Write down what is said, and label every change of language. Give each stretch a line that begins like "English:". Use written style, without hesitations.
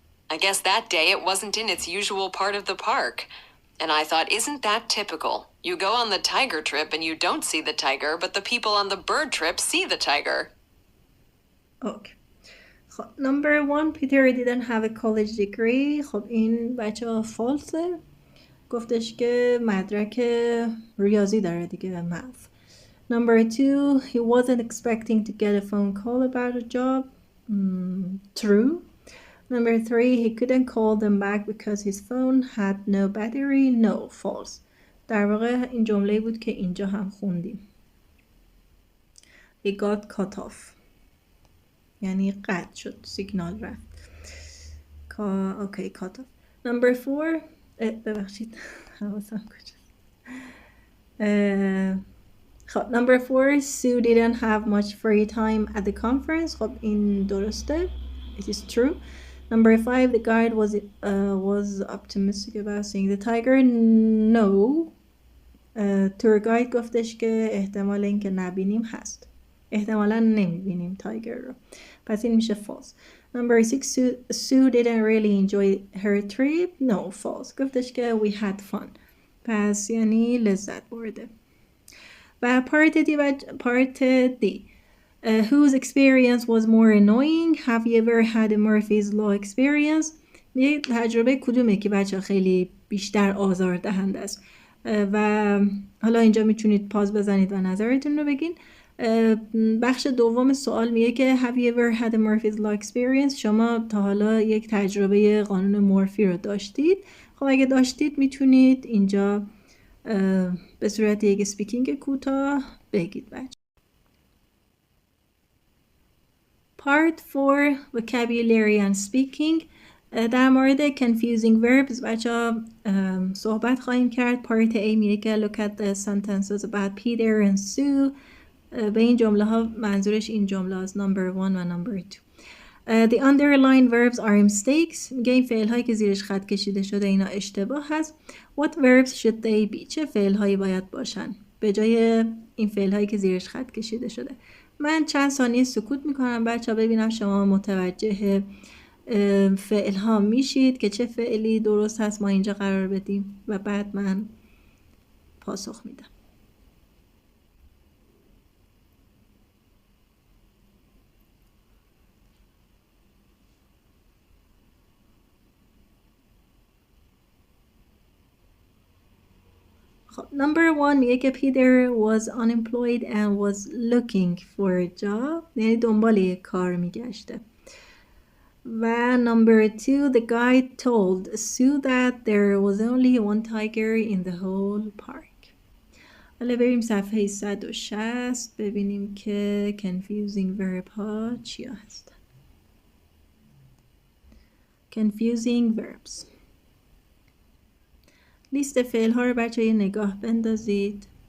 English: I guess that day it wasn't in its usual part of the park. And I thought, isn't that typical? You go on the tiger trip and you don't see the tiger, but the people on the bird trip see the tiger. Okay. خب number 1 Peter didn't have a college degree.
Persian: خب این بچه ها فالسه. گفتش که مدرک ریاضی داره دیگه math.
English: Number 2 he wasn't expecting to get a phone call about a job. True. Number 3 he couldn't call them back because his phone had no battery. No, false.
Persian: در واقع این جمله بود که اینجا هم خوندیم.
English: He got cut off.
Persian: یعنی قطع شد، سیگنال رفت.
English: Okay, cut off. Number 4
Persian: ببخشید حواسم کجاست.
English: خب number 4 Sue didn't have much free time at the conference.
Persian: خب این درسته.
English: It is true. Number 5 the guide was optimistic about seeing the tiger. No.
Persian: tour guide گفتش که احتمال اینکه نبینیم هست. احتمالا نمیبینیم تایگر رو. پس این میشه false.
English: Number 6 Sue didn't really enjoy her trip. No, false.
Persian: گفتش که
English: we had fun.
Persian: پس یعنی لذت برده.
English: و part D whose experience was more annoying? Have you ever had a Murphy's Law experience?
Persian: یه تجربه کدومه که بچه خیلی بیشتر آزاردهنده است. و حالا اینجا میتونید پاز بزنید و نظرتون رو بگین. بخش دوم سوال میگه که
English: Have you ever had a Murphy's Law experience?
Persian: شما تا حالا یک تجربه قانون مورفی رو داشتید؟ خب اگه داشتید میتونید اینجا به صورت یک سپیکینگ کوتاه بگید بچه.
English: Part 4 Vocabulary and Speaking.
Persian: در مورد
English: confusing verbs
Persian: بچه ها صحبت خواهیم کرد.
English: Part A
Persian: میگه که
English: look at the sentences about Peter and Sue.
Persian: به این جمله ها منظورش این جمله هاست number 1 و number 2.
English: The underlined verbs are mistakes.
Persian: میگه این فعل هایی که زیرش خط کشیده شده اینا اشتباه هست.
English: What verbs should they be?
Persian: چه فعل هایی باید باشن به جای این فعل هایی که زیرش خط کشیده شده؟ من چند ثانیه سکوت میکنم بچه ها ببینم شما متوجه فعل ها میشید که چه فعلی درست هست ما اینجا قرار بدیم و بعد من پاسخ میدم.
English: خب number 1
Persian: میگه که
English: Peter was unemployed and was looking for a job.
Persian: یعنی دنبال یک کار میگشته.
English: و number 2 the guide told Sue that there was only one tiger in the whole park.
Persian: حالا بریم صفحه 160 ببینیم که confusing verb ها چیا هستن.
English: confusing verbs.
Persian: لیست فعل ها رو بچه یه نگاه بندازید.